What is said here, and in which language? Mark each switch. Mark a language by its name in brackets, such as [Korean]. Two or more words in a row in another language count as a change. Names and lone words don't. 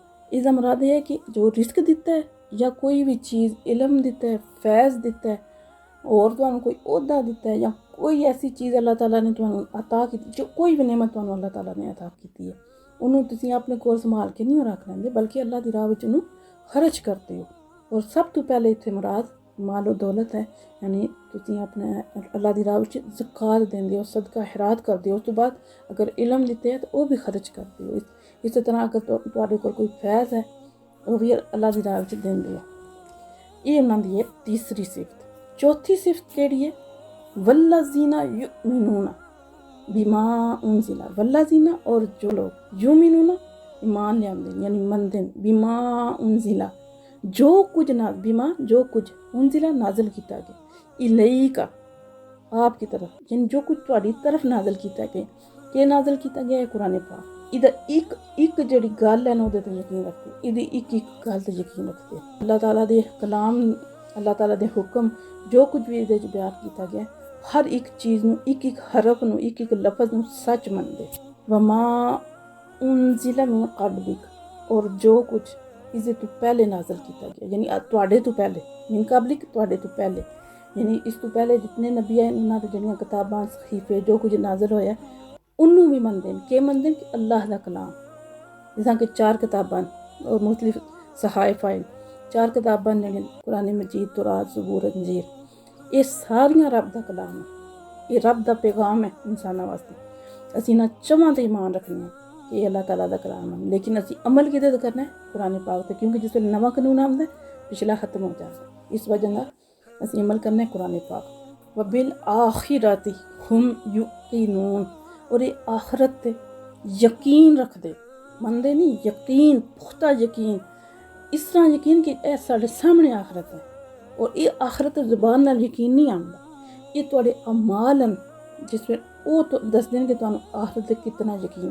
[Punjabi] اِسکا مراد ہے کہ جو رسک دِتا ہے یا کوئی بھی چیز علم دِتا ہے فیض دِتا ہے اور تہانوں کوئی عہدہ دِتا ہے یا کوئی ایسی چیز اللہ تعالیٰ نے تہانوں عطا کی جو کوئی بھی نعمت تہانوں اللہ تعالیٰ نے عطا کی ہے اُنہوں نے تُسیں اپنے کول سنبھال کے نہیں رکھ لیندے بلکہ اللہ کی راہ وِچ اُنہوں نے خرچ کرتے ہو. اور سب تو پہلے اِتھے مراد مال و دولت ہے یعنی تُسیں اپنے اللہ کی راہ وِچ زکوٰۃ دیندے ہو صدقہ خیرات کردے ہو. اُس تو بعد اگر علم دِتے ہے تو وہ بھی خرچ کرتے ہو. اِس طرح اگر تہاڈے کول کوئی فیض ہے وہ بھی اللہ کی راہ وِچ دیندے ہو. یہ اُنہاں دی تیسری صفت۔ چوتھی صفت کیہڑی ہے [Arabic] والذين يؤمنون بما أنزل والذين [Punjabi] اور جو لوگ یؤمنون ایمان لیاتے یعنی مندے [Arabic] بما أنزل [Punjabi] جو کچھ نا بما جو کچھ اُنزِلا نازل کیا گیا اِلیکا آپکی طرف یعنی جو کچھ تہاڈی طرف نازل کیا گیا کہ نازل کیا گیا ہے قرآن پاک ایہدا اِک جیہڑی گل ہے نا اوہدے تے یقین رکھتے ایہدی اِک گل تے یقین رکھتے اللہ تعالیٰ دے کلام اللہ تعالیٰ دے حکم جو کچھ بھی ایہدے چ بیان کیا گیا ہر اِک چیز نوں اِک حرف نوں اِک لفظ نوں سچ مندے. [Arabic] وما أنزل من قبلك [Punjabi] اور جو کچھ اِس سے تو پہلے نازل کیا گیا یعنی تہاڈے تو پہلے [Arabic] من قبلك [Punjabi] تہاڈے تو پہلے یعنی اِس تو پہلے جِتنے نبی آئے اُنہوں نے تو جیہڑیاں کتاباں صحیفے جو کچھ نازل ہویا اُنہوں بھی مندے کہ مندے کہ اللہ دا کلام. جِساں کہ 4 کتاباں اور مختلف صحائف آئے 4 کتاباں نیں قرآن مجید تورات زبور انجیل یہ ساریاں رب دا کلام ہے. یہ رب دا پیغام ہے انساناں واسطے۔ اسیں ایہناں چواں تے ایمان رکھنے کہ یہ اللہ تعالیٰ دا کلام ہے، لیکن اسیں عمل کیہدے تے کرنا ہے قرآن پاک تے، کیونکہ جِس ویلے نواں قانون آندا پچھلا ختم ہو جاتا. اِس وجہ نال اسیں عمل کرنا ہے قرآن پاک. [Arabic] وبالآخرة هم يوقنون [Punjabi] اور یہ آخرت تے یقین رکھدے، مندے نہیں، یقین، پختہ یقین، اِس طرح یقین کہ یہ ساڈے سامنے آخرت ہے. اور یہ آخرت زبان نال یقین نہیں آندا، یہ تہاڈے اعمال نیں جِس وے وہ تو دسدے کہ تہانوں آخرت تے کِتنا یقین.